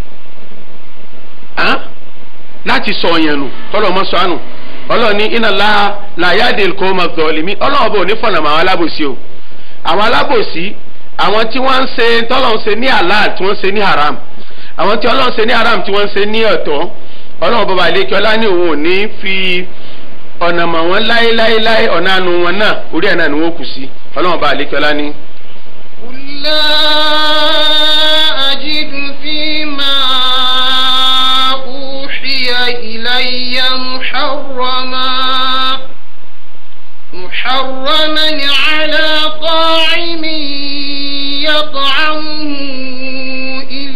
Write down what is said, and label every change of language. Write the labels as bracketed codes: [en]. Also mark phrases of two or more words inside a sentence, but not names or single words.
[yo] láti sọ èèyàn nù tọ́lọ̀ mọ́ sọ ànù ọlọ́run ní iná láyàdé kò mọ̀ zọ̀ọ́lìmí ọlọ́run bò ní fọ̀nà àwọn alábòsí o àwọn alábòsí àwọn tí wọ́n ń ṣe tọ́lọ̀ ń ṣe ní halal tí wọ́n ń ṣe ní haram àwọn tí ọlọ́run ṣe ní haram tí wọ́n ń ṣe ní ọ̀tọ̀ ọlọ́run bàbá àlékè ọlá ní òun ò ní fi ọ̀nà mọ̀ wọ́n láéláéláé ọ̀nà àánú wọn náà orí ẹ̀ náà ni wọ́n kù sí ọlọ́run bá àlékọ́lá ní. [ar] قل لا أجد فيما أوحي إلي محرما على طاعم يطعمه